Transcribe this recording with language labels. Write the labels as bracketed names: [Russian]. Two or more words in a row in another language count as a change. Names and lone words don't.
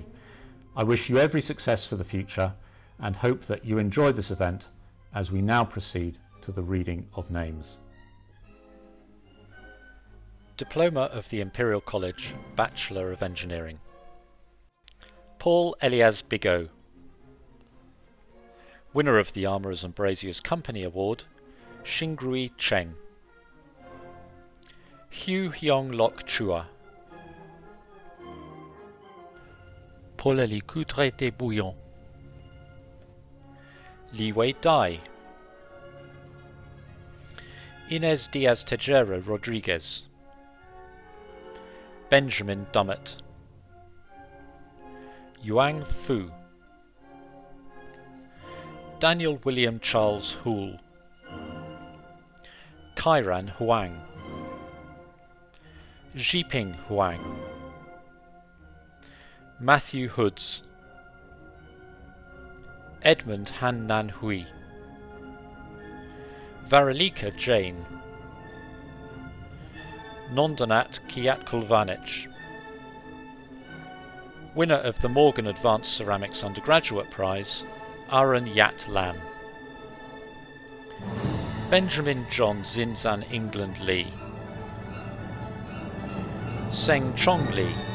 [English] I wish you every success for the future and hope that you enjoy this event as we now proceed to the reading of names. Diploma of the Imperial College, Bachelor of Engineering. Paul Elias Bigot. Winner of the Armourers and Braziers Company Award, Xingrui Cheng. Hugh Hyong Lok Chua. Paul Eli Coudray de Bouillon. Li Wei Dai. Inez Diaz Tejera Rodriguez. Benjamin Dummett. Yuang Fu. Daniel William Charles Houle. Kairan Huang. Jiping Huang. Matthew Hoods. Edmund Han Nan Hui. Varalika Jain. Nondanat Kiatkulvanich. Winner of the Morgan Advanced Ceramics Undergraduate Prize, Aaron Yat Lam. Benjamin John Zinzan England Lee. Seng Chong Lee.